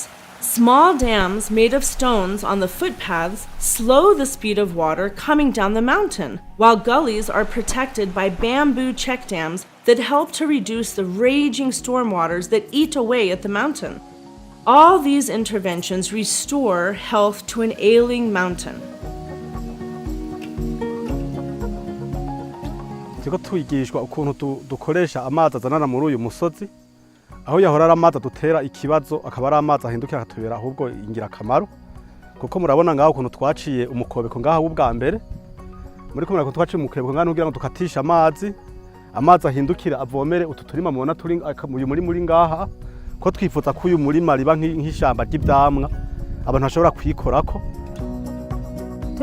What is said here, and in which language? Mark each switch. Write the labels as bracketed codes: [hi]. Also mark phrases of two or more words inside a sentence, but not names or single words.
[en] Small dams made of stones on the footpaths slow the speed of water coming down the mountain, while gullies are protected by bamboo check dams that help to reduce the raging stormwaters that eat away at the mountain. All these interventions restore health to an ailing mountain. [rn] Turiko twigishwa ukuntu dukoresha amazi azanana muri uyu musozi, aho yahora ari amazi dutera ikibazo akaba ari amazi ahindukira akatubera ahubwo ingirakamaro, kuko murabona ngaho ukuntu twaciye umukobeko ngaho ubwa mbere, muri ko murako twaciye umukobeko ngaho kugira ngo dukatisha amazi ahindukira avomere utu turima mubona turi muri ngaha, ko twifuza ko uyu murima riba nk'ishamba ry'ivyamwa abantu bashobora kwikorako.